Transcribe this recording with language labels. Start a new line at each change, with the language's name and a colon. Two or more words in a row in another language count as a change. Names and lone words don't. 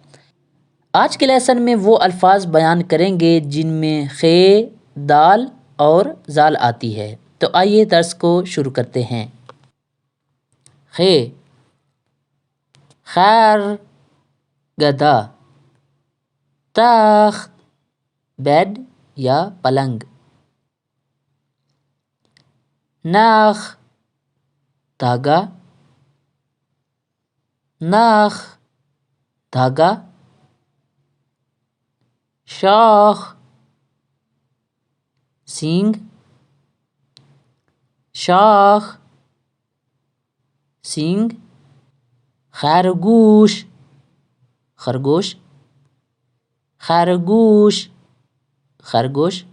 Urdu: آج کے لیسن میں وہ الفاظ بیان کریں گے جن میں خے، دال اور زال آتی ہے۔ تو آئیے درس کو شروع کرتے ہیں۔ خے، خیر، گدھا، تخت، بیڈ یا پلنگ، نخ، دھاگا، نخ، دھاگا، شاخ، سینگ، شاخ، سینگ، خرگوش، خرگوش، خرگوش، خرگوش،